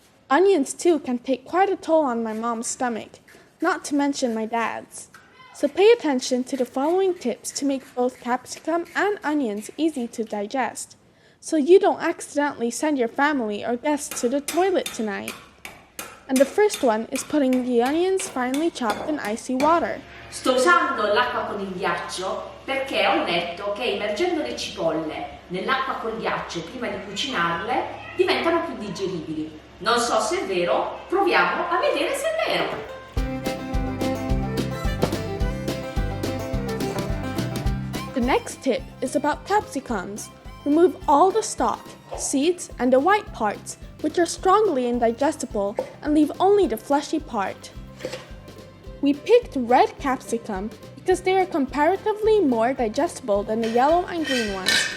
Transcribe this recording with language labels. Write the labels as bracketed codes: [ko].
[en] Onions too can take quite a toll on my mom's stomach, not to mention my dad's. So pay attention to the following tips to make both capsicum and onions easy to digest, so you don't accidentally send your family or guests to the toilet tonight. And the first one is putting the onions finely chopped in icy water. [it] Sto usando l'acqua con il ghiaccio perché ho letto che immergendo le cipolle nell'acqua col ghiaccio prima di cucinarle diventano più digeribili. Non so se è vero, proviamo a vedere se è vero. [en] The next tip is about capsicums. Remove all the stalk, seeds, and the white parts, which are strongly indigestible, and leave only the fleshy part. We picked red capsicum because they are comparatively more digestible than the yellow and green ones.